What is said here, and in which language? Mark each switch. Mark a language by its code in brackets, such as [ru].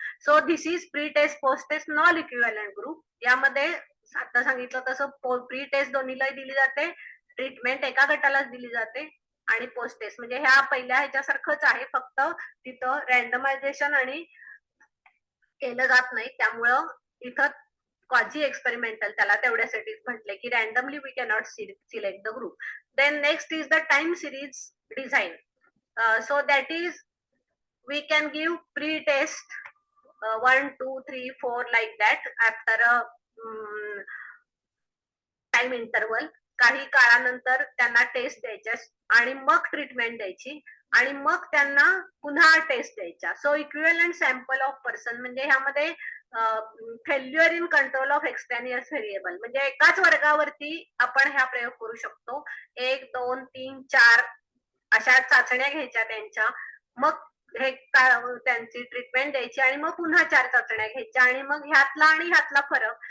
[en] So this is pre test post test non equivalent group. [mr] यामध्ये आता सांगितलं तसं प्री टेस्ट दोन्हीला दिली जाते, ट्रीटमेंट एका गटालाच दिली जाते आणि पोस्ट टेस्ट म्हणजे ह्या पहिल्या ह्याच्यासारखंच आहे, फक्त तिथं रँडमायझेशन आणि केलं जात नाही. त्यामुळं इथं क्वाझी एक्सपेरिमेंटल त्याला तेवढ्यासाठीच म्हटले की [en] Randomly we cannot select the group. Then next is the time series design. So that is we can give pre-test 1, 2, 3, 4 like that after a time interval. [mr] काही काळानंतर त्यांना टेस्ट द्यायच्या आणि मग ट्रीटमेंट द्यायची. आणि मग त्यांना पुन्हा टेस्ट द्यायच्या. [en] so equivalent sample of person [mr] म्हणजे ह्यामध्ये failure in control of extraneous variable म्हणजे एकाच वर्गावरती आपण ह्या प्रयोग करू शकतो. 1, 2, 3, 4 अशा चाचण्या घ्यायच्या त्यांच्या, मग हे त्यांची ट्रीटमेंट द्यायची आणि मग पुन्हा 4 चाचण्या घ्यायच्या आणि मग ह्यातला आणि ह्यातला फरक.